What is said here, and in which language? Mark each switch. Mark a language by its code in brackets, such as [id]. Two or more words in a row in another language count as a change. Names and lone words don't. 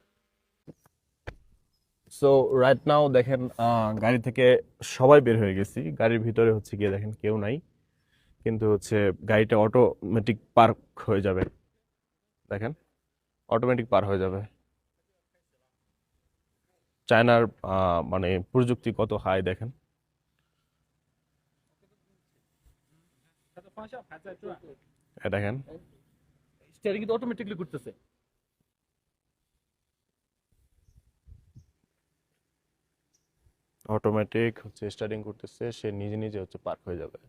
[en] so right now [bn] দেখেন গাড়ি থেকে সবাই বের হয়ে গেছি, গাড়ির ভিতরে হচ্ছে গিয়ে দেখেন কেউ নাই, কিন্তু হচ্ছে গাড়িটা অটোমেটিক পার্ক হয়ে যাবে। দেখেন অটোমেটিক পার হয়ে যাবে। চায়নার মানে প্রযুক্তি কত হাই দেখেন। [zh] 它的方向盘在转 [bn] এ দেখেন ，স্টিয়ারিং কিন্তু অটোমেটিকলি ঘুরতেছে। অটোমেটিক হচ্ছে স্টার্টিং করতেছে, সে নিজে নিজে হচ্ছে পার্ক হয়ে যাবে।